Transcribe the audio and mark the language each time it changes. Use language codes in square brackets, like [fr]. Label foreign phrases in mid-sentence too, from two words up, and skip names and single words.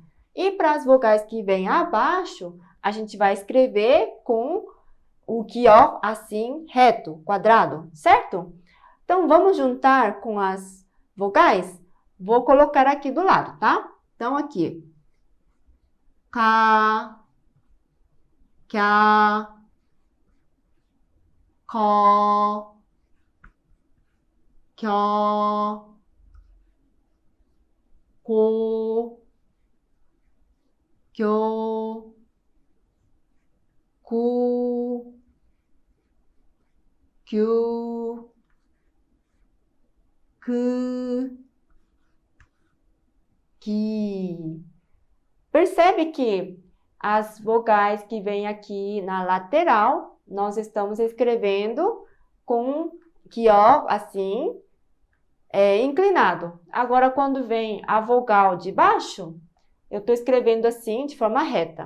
[pt] E para as vogais que vêm abaixo, a gente vai escrever com o 기역 assim, reto, quadrado, certo? Então, vamos juntar com as vogais? Vou colocar aqui do lado, tá? Então, aqui. [ko] 가, 갸, 거, 겨, 고, 교, 구, 규, 그, 기. [pt] Percebe que as vogais que vêm aqui na lateral, nós estamos escrevendo com 기역 assim, inclinado. Agora, quando vem a vogal de baixo, eu estou escrevendo assim, de forma reta.